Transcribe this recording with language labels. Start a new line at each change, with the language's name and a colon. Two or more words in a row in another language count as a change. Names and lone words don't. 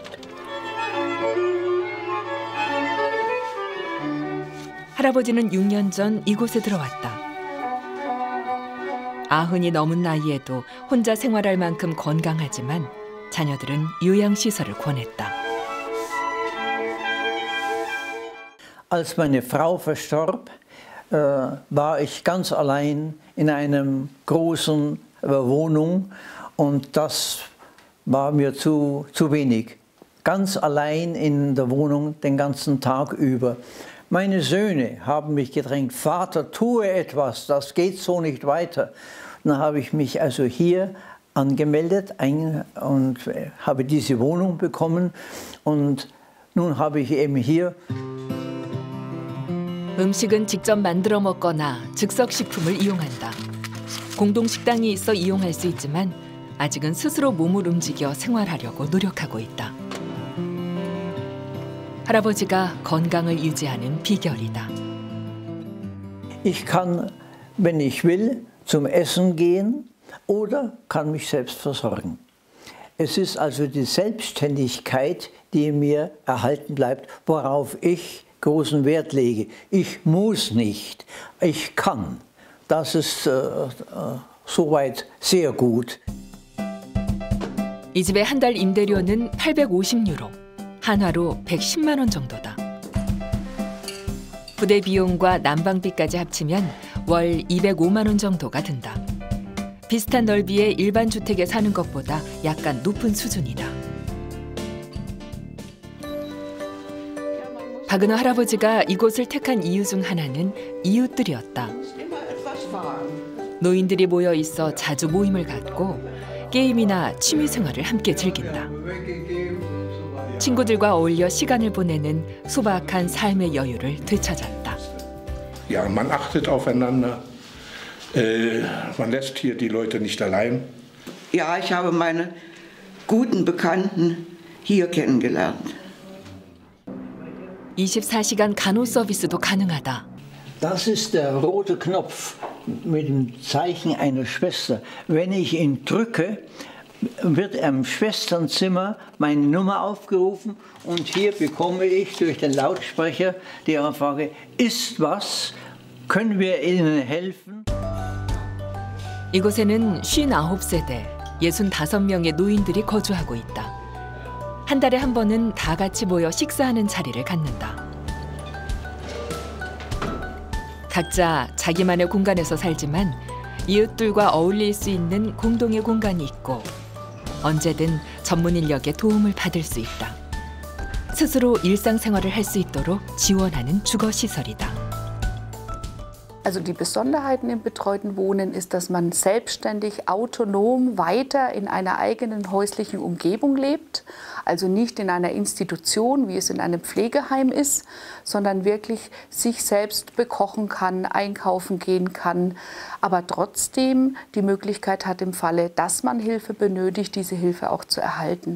Korean: 할아버지는 6년 전 이곳에 들어왔다. 90이 넘은 나이에도 혼자 생활할 만큼 건강하지만 자녀들은 요양시설을 권했다.
German: Als meine Frau verstarb, war ich ganz allein in einer großen Wohnung und das war mir zu wenig. Ganz allein in der Wohnung den ganzen Tag über. Meine Söhne haben mich gedrängt, Vater, tue etwas, das geht so nicht weiter. Dann habe ich mich also hier angemeldet und habe diese Wohnung bekommen und nun habe ich eben hier.
Korean: 음식은 직접 만들어 먹거나 즉석식품을 이용한다. 공동식당이 있어 이용할 수 있지만 아직은 스스로 몸을 움직여 생활하려고 노력하고 있다. 할아버지가 건강을 유지하는 비결이다. Ich kann, wenn ich will, zum Essen gehen oder kann mich selbst versorgen. Es ist also die Selbstständigkeit, die mir erhalten bleibt, worauf ich großen Wert lege. Ich muss nicht, ich kann. Das ist soweit sehr gut. 이 집의 한 달 임대료는 850유로, 한화로 110만 원 정도다. 부대 비용과 난방비까지 합치면 월 205만 원 정도가 든다. 비슷한 넓이의 일반 주택에 사는 것보다 약간 높은 수준이다. 박은호 할아버지가 이곳을 택한 이유 중 하나는 이웃들이었다. 노인들이 모여 있어 자주 모임을 갖고 게임이나 취미 생활을 함께 즐긴다. 친구들과 어울려 시간을 보내는 소박한 삶의 여유를 되찾았다.
German: Ja, man achtet aufeinander. Man lässt hier die Leute nicht allein. Ja, ich habe meine guten Bekannten hier kennengelernt.
Korean: 24시간 간호 서비스도 가능하다.
German: Das ist der rote Knopf mit dem Zeichen einer Schwester. Wenn ich ihn drücke, wird im Schwesternzimmer meine Nummer aufgerufen und hier bekomme ich durch den Lautsprecher die Anfrage, ist was? Können wir Ihnen helfen?
Korean: 이곳에는 59세대, 65명의 노인들이 거주하고 있다. 한 달에 한 번은 다 같이 모여 식사하는 자리를 갖는다. 각자 자기만의 공간에서 살지만 이웃들과 어울릴 수 있는 공동의 공간이 있고 언제든 전문 인력의 도움을 받을 수 있다. 스스로 일상생활을 할 수 있도록 지원하는 주거시설이다.
German: Also die Besonderheiten im betreuten Wohnen ist, dass man selbstständig, autonom weiter in einer eigenen häuslichen Umgebung lebt. Also nicht in einer Institution, wie es in einem Pflegeheim ist, sondern wirklich sich selbst bekochen kann, einkaufen gehen kann, aber trotzdem die Möglichkeit hat, im Falle, dass man Hilfe benötigt, diese Hilfe auch zu erhalten.